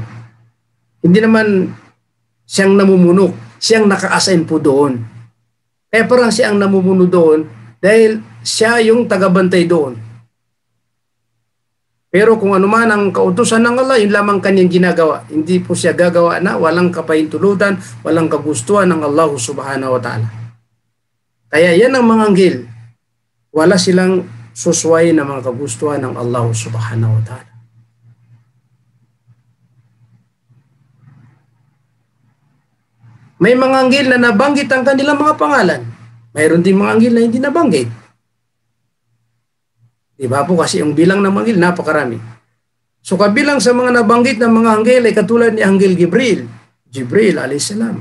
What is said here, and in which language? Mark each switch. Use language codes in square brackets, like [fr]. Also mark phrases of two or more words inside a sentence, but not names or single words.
[tl] Hindi naman siyang namumuno, siyang naka-assign po doon. Kaya parang siya ang namumuno doon dahil siya yung tagabantay doon. Pero kung ano man ang kautusan ng Allah, yun lamang kanyang ginagawa. Hindi po siya gagawa na walang kapahintulutan, walang kagustuhan ng Allah [ar] سبحانه وتعالى. [tl] Kaya yan ang mga anghel. Wala silang susway na mga kagustuhan ng Allah [ar] سبحانه وتعالى. [tl] May mga anghel na nabanggit ang kanilang mga pangalan. Mayroon din mga anghel na hindi nabanggit. Diba po kasi yung bilang ng mga anghel napakarami. So kabilang sa mga nabanggit ng mga anghel ay katulad ni Anghel Jibril alayhisalam.